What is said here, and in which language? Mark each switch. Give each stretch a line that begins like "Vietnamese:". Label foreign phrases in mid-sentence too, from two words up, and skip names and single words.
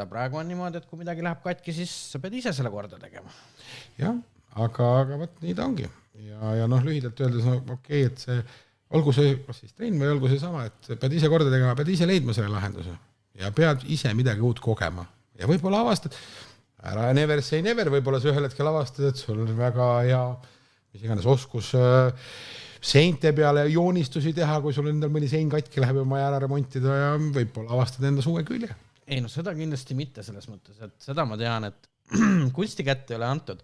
Estonian: Praegu on niimoodi, et kui midagi läheb katki, siis sa pead ise selle korda tegema. Jah, aga võt, nii ta ongi. Ja lühidalt öeldes, okei, et see, olgu see kas siis trenn või olgu see sama, et pead ise korda tegema, pead ise leidma selle lahenduse ja pead ise midagi uut kogema. Ja võib-olla avastad, ära
English: never say never,
Estonian: võib-olla sa ühel hetkel avastad, et sul on väga hea, mis iganes oskus seinte peale joonistusi teha, kui sul endal mõni sein katki läheb ja maja ära remontida ja võib-olla avastad enda suve külje. Ei, seda kindlasti mitte selles mõttes, et seda ma tean, et kunsti kätte ei ole antud.